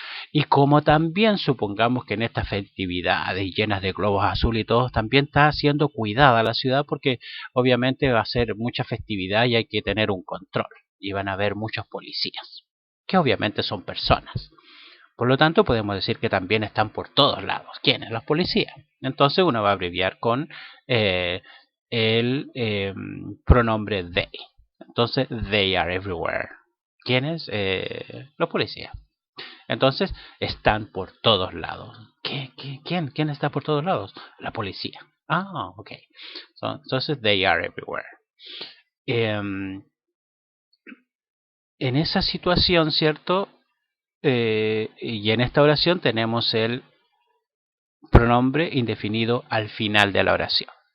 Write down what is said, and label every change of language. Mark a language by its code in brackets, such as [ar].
[es] Y como también supongamos que en estas festividades llenas de globos azules y todo, también está siendo cuidada la ciudad porque obviamente va a ser mucha festividad y hay que tener un control. Y van a haber muchos policías, que obviamente son personas. Por lo tanto, podemos decir que también están por todos lados. ¿Quiénes? Los policías. Entonces uno va a abreviar con el pronombre they. Entonces, [en] they are everywhere. [es] ¿Quiénes? Los policías. Entonces, están por todos lados. ¿Quién está por todos lados? La policía. Ah, ok. Entonces, [en] they are everywhere. [es] En esa situación, ¿cierto? Y en esta oración tenemos el pronombre indefinido al final de la oración.